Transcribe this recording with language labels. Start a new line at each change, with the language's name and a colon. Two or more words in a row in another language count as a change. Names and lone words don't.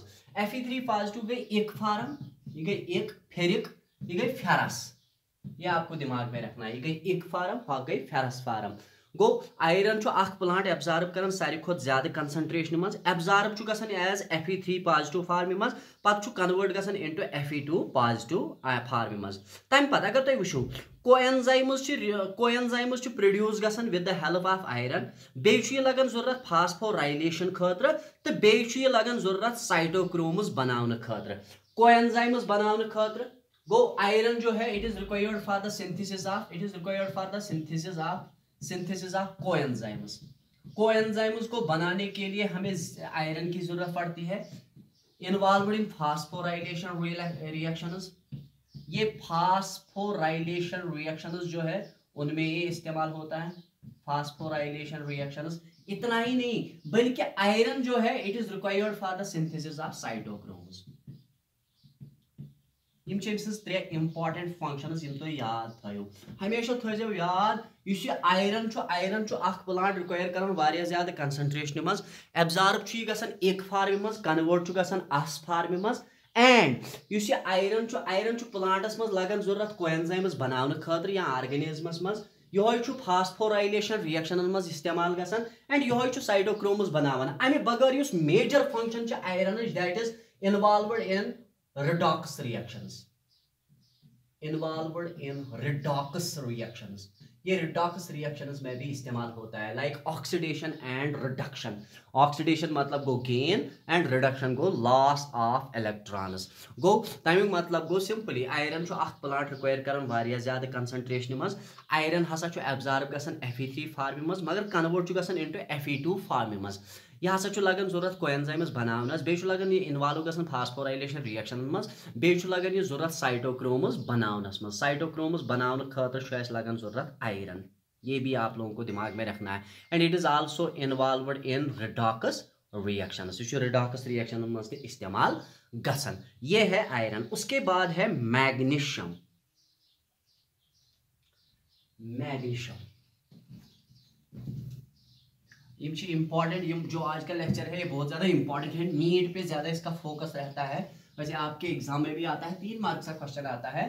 Kashmiri: Fe3 पॉजिटिव गई एक फॉर्म, ये गई एक फेरिक, ये गई फेरस।
Hindi: ये आपको दिमाग में रखना है, ये गई एक फॉर्म, वह गई
English: ferrous form.
Kashmiri: गो
English: iron plant
Kashmiri: एब्जॉर्ब कर सारी खुद ज्यादा कंसंट्रेशन मज, एब्जॉर्ब गसन एज
English: Fe3 positive form
Kashmiri: मज, पत कन्वर्ट गसन
English: into Fe2 positive form
Kashmiri: मज। तम पत अगर तुम वुचो
English: coenzymes produce
Kashmiri: गसन
English: with the help of iron.
Kashmiri: बेयि लगन जरूरत फास्फोराइलेशन खतर तो बेयि लगन जरूरत साइटोक्रोम्स बनाने खतर, कोएंजाइम्स बनाने खतर।
English: गो आयरन
Hindi: जो है
English: it is required for the synthesis of coenzymes.
Hindi: कोएंजाइम्स को बनाने के लिए हमें आयरन की जरूरत पड़ती है।
English: involved in phosphorylation reactions,
Hindi: ये
English: phosphorylation reactions
Hindi: जो है उनमें ये इस्तेमाल होता है,
English: phosphorylation reactions.
Hindi: इतना ही नहीं बल्कि आयरन जो है
English: it is required for the synthesis of cytochromes.
Kashmiri: यम त्रे
English: important functions
Kashmiri: यम तुम याद थो, हमेशा थो याद
English: iron plant require
Kashmiri: कर वारिया ज्यादा कंसंट्रेशन मज, एब्जॉर्ब गसन एक फॉर्म मज, कन्वर्ट गसन अस फॉर्म मज।
English: and iron
Kashmiri: प्लांटस मज लगन जरूरत कोएंजाइम्स बनाने खतर या ऑर्गेनिजमस मज, यह
English: phosphorylation reaction
Kashmiri: मज इस्तेमाल गसन एंड यह साइटोक्रोम्स बनावान। अमे बगैर
English: major function iron that is involved in redox reactions, involved in redox reactions।
Hindi: ये
English: redox reactions
Hindi: में भी इस्तेमाल होता है,
English: like oxidation and reduction. ऑक्सीडेशन
Kashmiri: मतलब गो
English: gain and reduction गो loss of electrons.
Kashmiri: गो तमिक मतलब गो सिंपली
English: iron plant require
Kashmiri: कर वारिया ज्यादा कंसंट्रेशन मज। आयरन हसा एब्जॉर्ब गसन
English: Fe3 form
Kashmiri: मज मगर कन्वर्ट गसन
English: into Fe2 form
Kashmiri: मज। यह हसा लगन जरूरत कोएंजाइम्स बनावनस बेय लगन ये इन्वॉल्व गसन
English: phosphorylation reaction
Kashmiri: मज बेय लगन ये जरूरत साइटोक्रोम्स बनावनस मज साइटोक्रोम्स बनावन खतर लगन जरूरत आयरन।
Hindi: ये भी आप लोगों को दिमाग में रखना है।
English: and it is also involved in redox reaction, redox reaction, रिडॉक्स रिएक्शन
Kashmiri: मज इस्तेमाल गसन।
Hindi: ये है आयरन। उसके बाद है मैग्नीशियम। मैग्नीशियम इंपॉर्टेंट, जो आज का लेक्चर है ये बहुत ज्यादा इंपॉर्टेंट है। नीट पे ज्यादा इसका फोकस रहता है। वैसे आपके एग्जाम में भी आता है, 3 मार्क्स का क्वेश्चन आता है।